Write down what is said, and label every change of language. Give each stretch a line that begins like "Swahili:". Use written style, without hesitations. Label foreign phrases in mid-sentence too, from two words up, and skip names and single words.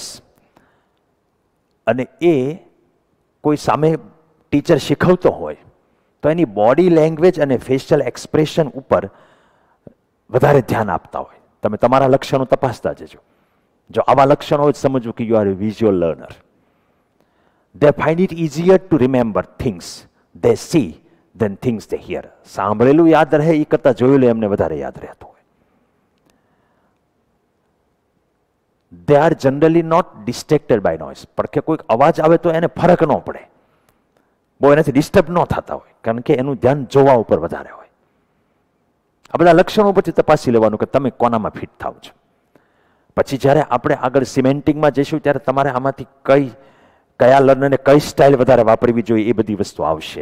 Gujarati: અને એ કોઈ સામે ટીચર શીખવતો હોય તો એની
English: body language
Gujarati: અને
English: facial expression
Gujarati: ઉપર વધારે ધ્યાન આપતા હોય. તમે તમારા લક્ષણો તપાસતા જજો. જો આવા લક્ષણો હોય સમજવું કે
English: you are a visual learner. They find it easier to remember things they see than things they hear.
Gujarati: સાંભળેલું યાદ રહે એ કરતાં જોયેલું એમને વધારે યાદ રહેતું હોય.
English: They are generally not distracted by noise.
Gujarati: પણ કે કોઈક અવાજ આવે તો એને ફરક ન પડે, બહુ એનાથી ડિસ્ટર્બ ન થતા હોય, કારણ કે એનું ધ્યાન જોવા ઉપર વધારે હોય. આ બધા લક્ષણો પછી તપાસી લેવાનું કે તમે કોનામાં ફિટ થાવ છો. પછી જ્યારે આપણે આગળ સિમેન્ટિંગમાં જઈશું ત્યારે તમારે આમાંથી કયા લર્નરને કઈ સ્ટાઇલ વધારે વાપરવી જોઈએ એ બધી વસ્તુ આવશે.